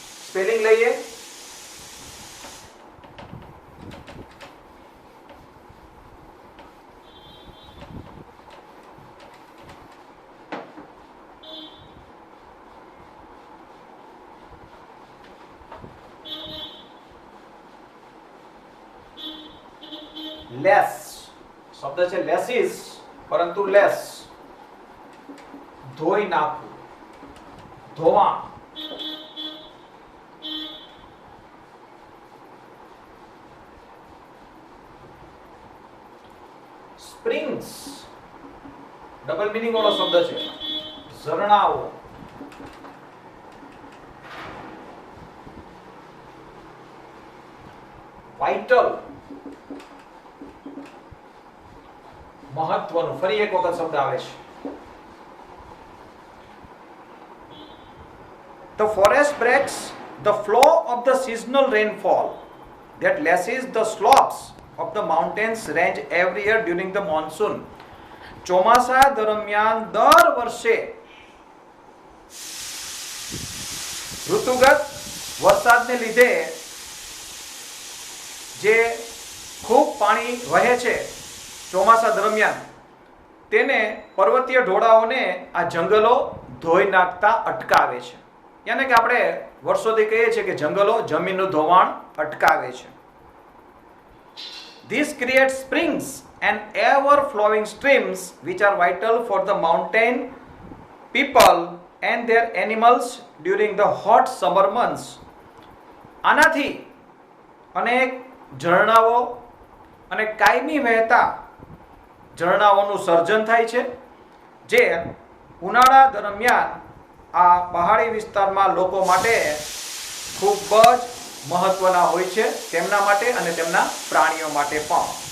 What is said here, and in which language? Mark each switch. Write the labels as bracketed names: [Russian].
[Gujarati] Spelling લઈએ. Less શબ્દ છે લેસીસ, પરંતુ લેસ ધોઈ નાખવું, ધોવા. સ્પ્રિંગ્સ ડબલ મીનિંગ વાળો શબ્દ છે, ઝરણાઓ. વાઇટલ મહત્વનું, ફરી એક વખત શબ્દ આવે છે. [English] The forest breaks the flow of the seasonal rainfall that lashes the slopes of the mountains range every year during the monsoon. [Gujarati] ચોમાસા દરમિયાન દર વર્ષે ઋતુગત વરસાદને લીધે જે ખૂબ પાણી વહે છે ચોમાસા દરમિયાન, તેને પર્વતીય ઢોળાઓને આ જંગલો ધોઈ નાખતા અટકાવે છે. યાને કે આપણે વર્ષોથી કહીએ છીએ કે જંગલો જમીનનું ધોવાણ અટકાવે છે. [English] This creates springs and ever-flowing streams which are vital for the mountain people and their animals during the hot summer months. [Gujarati] આનાથી અનેક ઝરણાઓ અને કાયમી વહેતા ઝરણાઓનું સર્જન થાય છે, જે ઉનાળા દરમિયાન આ પહાડી વિસ્તારમાં લોકો માટે ખૂબ જ મહત્વના હોય છે, તેમના માટે અને તેમના પ્રાણીઓ માટે પણ.